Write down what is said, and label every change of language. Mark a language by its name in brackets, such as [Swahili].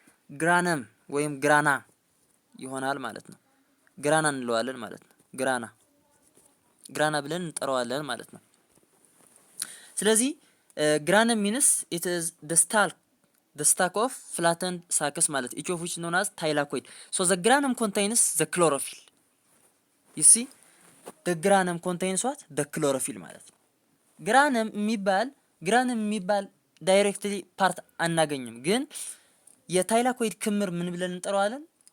[Amharic] ግራነም ወይም ግራና ይሆናል ማለት ነው። ግራና እንለዋለን ማለት ነው። ግራና ብለን እንጠራዋለን ማለት ነው። ስለዚህ ግራነም [English] means it is the stack of flattened sacs [Amharic] ማለት [English] each of which known as thylakoid. so the granum contains the chlorophyll. you see the granum contains what? the chlorophyll [Amharic] ማለት ነው። ግራነም የሚባል ዳይሬክትሊ ፓርት አናገኝም፣ ግን የታይላኮይድ ክምር ምን ብለን እንጠራዋለን?